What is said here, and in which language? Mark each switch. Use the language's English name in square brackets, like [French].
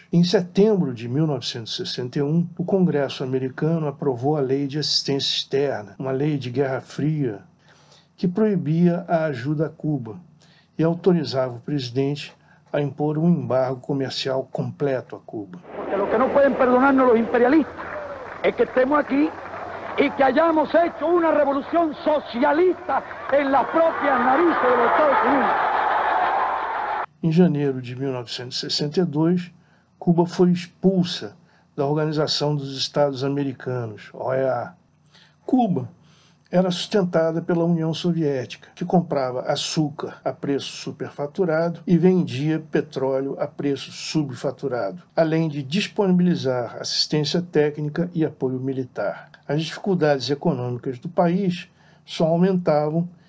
[Portuguese] Em setembro de 1961, o Congresso americano aprovou a Lei de Assistência Externa, uma lei de Guerra Fria, que proibia a ajuda a Cuba e autorizava o presidente a impor um embargo comercial completo a Cuba. [Spanish] Porque lo que no pueden perdonarnos los imperialistas es que estemos aquí y que hayamos hecho una revolución socialista en las propias narices de los Estados Unidos. [Portuguese] Em janeiro de 1962, Cuba foi expulsa da Organização dos Estados Americanos, OEA. Cuba era sustentada pela União Soviética, que comprava açúcar a preço superfaturado e vendia petróleo a preço subfaturado, além de disponibilizar assistência técnica e apoio militar. As dificuldades econômicas do país só aumentavam